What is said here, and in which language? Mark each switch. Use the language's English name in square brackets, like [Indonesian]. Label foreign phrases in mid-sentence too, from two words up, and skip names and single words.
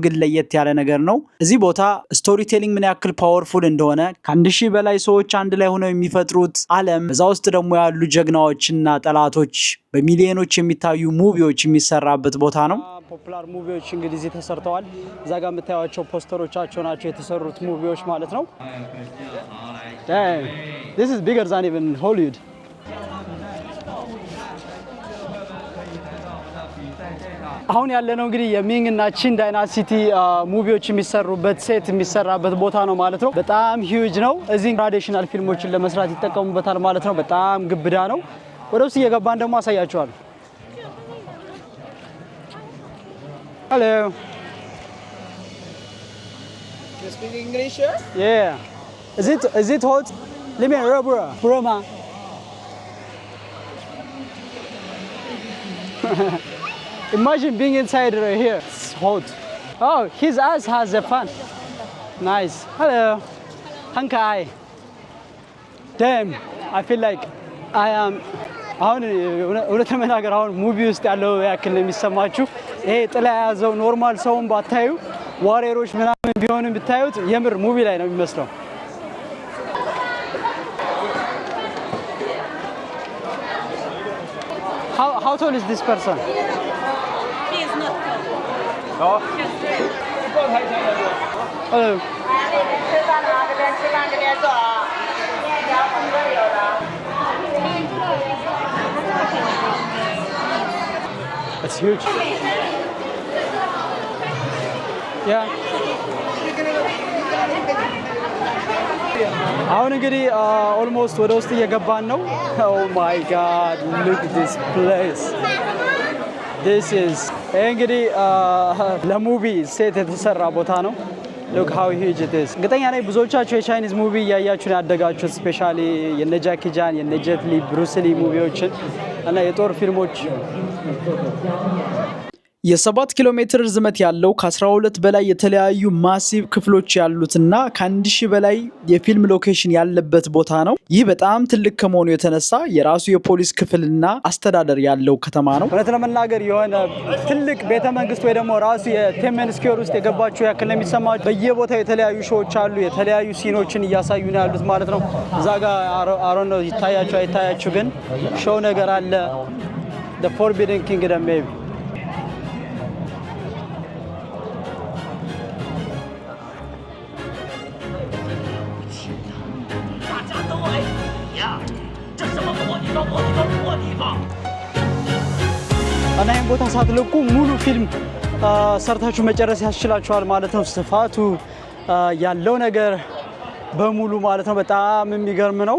[Amharic] ግን ለየት ያለ ነገር ነው። እዚህ ቦታ [English] story telling [Amharic] ምን ያክል ፓወርፉል እንደሆነ ከ1000 በላይ ሰዎች አንድ ላይ ሆነው የሚፈጥሩት ዓለም፣ እዛ ውስጥ ደግሞ ያሉ ጀግናዎችና ጠላቶች በሚሊዮኖች የሚታዩ ሙቪዎች የሚሰራበት ቦታ ነው። [English] popular movies [Amharic] እንግዲህ እዚህ ተሰርተዋል። እዛ ጋር የምታዩቸው ፖስተሮቻቸው ናቸው የተሰሩት ሙቪዎች ማለት ነው። [English] This is bigger than even Hollywood. [Amharic] አሁን ያለነው እንግዲህ የሚንግ እና ቺን ዳይናሲቲ ሙቪዎች የሚሰሩበት ሴት የሚሰራበት ቦታ ነው ማለት ነው። በጣም ሂውጅ ነው። እዚህ ትራዲሽናል ፊልሞችን ለመስራት ይጠቀሙበታል ማለት ነው። በጣም ግብዳ ነው። ወደ ውስጥ እየገባን ደግሞ አሳያችኋለሁ። Hello. [English] You speak English? Yeah. Is it hot? Let me Burma. Imagine being inside right here. It's hot. Oh, his ass has a fan. Nice. Hello. Hankai. Damn. I feel like I am. [Amharic] አሁን እውነት ለመናገር አሁን ሙቪ ውስጥ ያለው ያክል የሚሰማችሁ ይሄ ጥላ ያዘው ኖርማል ሰውን ባታዩ ዋሬሮች ምናምን ቢሆንም ብታዩት የምር ሙቪ ላይ ነው የሚመስለው። [English] How tall is this person? He is not tall. Oh. Hello. It's huge. Yeah. [Amharic] አሁን እንግዲህ ኦልሞስት ወደ ውስጥ እየገባን ነው። [English] Oh my God, look at this place. This is [Amharic] እንግዲህ ለሙቪ ሴት የተሰራ ቦታ ነው። [English] Look how huge it is. [Amharic] እርግጠኛ ነኝ ብዙዎቻችሁ የቻይኒዝ ሙቪ እያያችሁ ያደጋችሁት ስፔሻሊ የነ ጃኪ ጃን የነ ጄት ሊ ብሩስ ሊ ሙቪዎችን እና የጦር ፊልሞች የ7 ኪሎ ሜትር ርዝመት ያለው ከ12 በላይ የተለያዩ ማሲቭ ክፍሎች ያሉትና ከ1000 በላይ የፊልም ሎኬሽን ያለበት ቦታ ነው። ይህ በጣም ትልቅ ከመሆኑ የተነሳ የራሱ የፖሊስ ክፍልና አስተዳደር ያለው ከተማ ነው። እውነት ለመናገር የሆነ ትልቅ ቤተመንግስት ወይ ደግሞ ራሱ የቴሜን ስኩዌር ውስጥ የገባችሁ ያክል የሚሰማችሁ። በየቦታው የተለያዩ ሾዎች አሉ፣ የተለያዩ ሲኖችን እያሳዩ ነው ያሉት ማለት ነው። እዛ ጋር አሮን ነው ይታያችሁ አይታያችሁ፣ ግን ሾው ነገር አለ። [English] the forbidden kingdom maybe [Amharic] እና ይህን ቦታ ሳትለቁ ሙሉ ፊልም ሰርታችሁ መጨረስ ያስችላችኋል ማለት ነው። ስፋቱ ያለው ነገር በሙሉ ማለት ነው በጣም የሚገርም ነው።